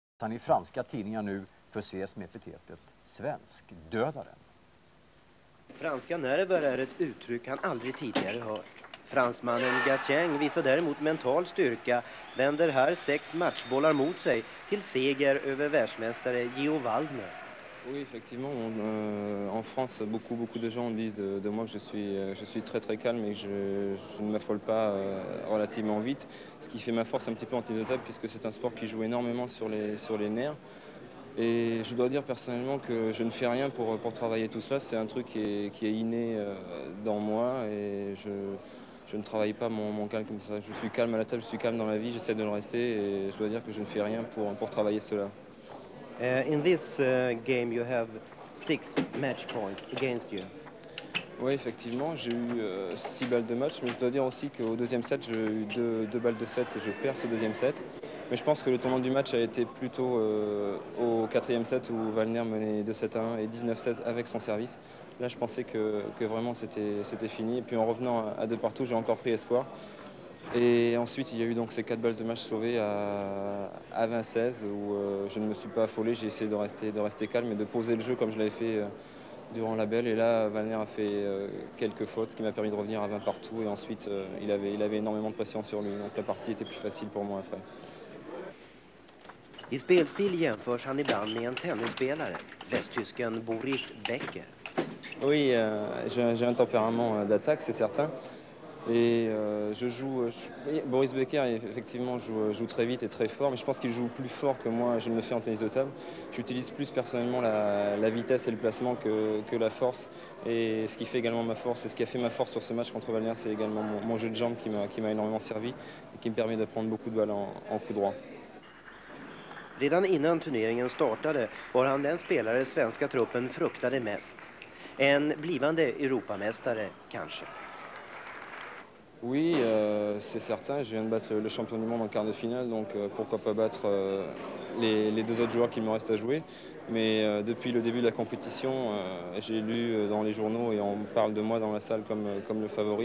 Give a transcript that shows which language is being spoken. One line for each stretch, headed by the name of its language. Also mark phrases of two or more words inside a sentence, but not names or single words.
Swedish: Han i franska tidningar nu förses med epitetet svenskdödaren. Franska nerver är ett uttryck han aldrig tidigare hört. Fransmannen Gatien visar däremot mental styrka, vänder här 6 matchbollar mot sig till seger över världsmästare Gio Waldner.
French: Oui, effectivement, en France, beaucoup de gens disent de moi que je suis très calme et que je ne m'affole pas relativement vite, ce qui fait ma force un petit peu antidotable puisque c'est un sport qui joue énormément sur les nerfs. Et je dois dire personnellement que je ne fais rien pour travailler tout cela, c'est un truc qui est inné dans moi et je ne travaille pas mon calme comme ça. Je suis calme à la table, je suis calme dans la vie, j'essaie de le rester et je dois dire que je ne fais rien pour travailler cela.
English: In this game you have 6 match points against you.
French: Oui, effectivement, j'ai eu 6 balles de match, mais je dois dire aussi qu'au deuxième set, j'ai eu 2 balles de set et je perds ce deuxième set. Mais je pense que le tournant du match a été plutôt au quatrième set où Waldner menait 2-7-1 et 19-16 avec son service. Là, je pensais que vraiment c'était fini. Et puis en revenant à 2 partout, j'ai encore pris espoir. Et ensuite, il y a eu donc ces 4 balles de match sauvées à 20-16 où je ne me suis pas affolé. J'ai essayé de rester calme et de poser le jeu comme je l'avais fait durant la belle. Et là, Waldner a fait quelques fautes, ce qui m'a permis de revenir à 20 partout. Et ensuite, il avait énormément de pression sur lui. Donc la partie était plus facile pour moi après.
Swedish: I spelstil jämförs han ibland med en tennisspelare, västtysken Boris Becker.
French: Oui, j'ai un tempérament d'attaque, c'est certain. Et Boris Becker, effectivement, joue très vite et très fort, mais je pense qu'il joue plus fort que moi, je ne le fais en tennis de table. J'utilise plus personnellement la vitesse et le placement que la force. Et ce qui fait également ma force, et ce qui a fait ma force sur ce match contre Waldner, c'est également mon jeu de jambes qui m'a énormément servi et qui me permet de prendre beaucoup de balles en coup droit.
Swedish: Redan innan turneringen startade var han den spelare svenska truppen fruktade mest. En blivande Europamästare kanske.
French: Oui, c'est certain. Je viens de battre le champion du monde en quart de finale, donc pourquoi pas battre les 2 autres joueurs qu'il me reste à jouer. Mais depuis le début de la compétition, j'ai lu dans les journaux et on parle de moi dans la salle comme le favori.